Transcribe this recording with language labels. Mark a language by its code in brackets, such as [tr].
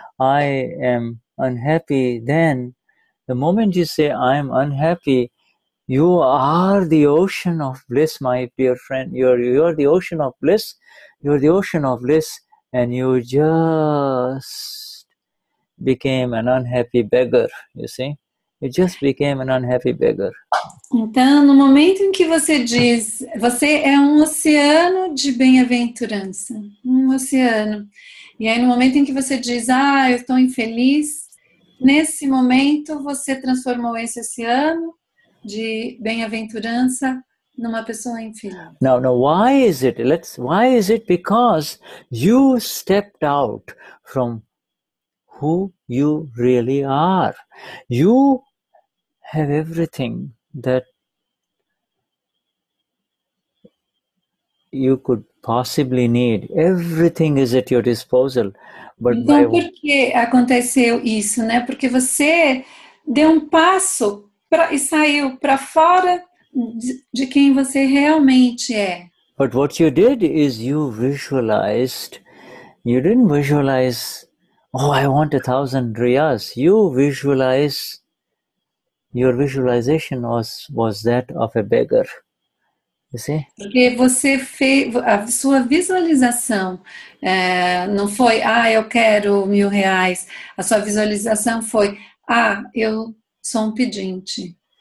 [en] I am unhappy. Then, the moment you say, I'm unhappy, you are the ocean of bliss, my dear friend. You're the ocean of bliss. You're the ocean of bliss. And you just became an unhappy beggar, you see. You just became an unhappy beggar. [pt] Então, no momento em que você diz, você é um oceano de bem-aventurança, um oceano. E aí, no momento em que você diz, eu estou infeliz, nesse momento você transformou esse oceano de bem-aventurança numa pessoa infeliz. [en] Now, why is it? Why is it? Because you stepped out from who you really are. You have everything that you could possibly need. Everything is at your disposal. But [pt] então, por que aconteceu isso, né? Porque você deu um passo e saiu para fora de quem você realmente é. [en] But what you did is you visualized. You didn't visualize, oh, I want 1,000 riyas. You visualize your visualization was that of a beggar. You see? [pt] Porque você fez, a sua visualização não foi, eu quero R$1.000. A sua visualização foi, eu sou um pedinte.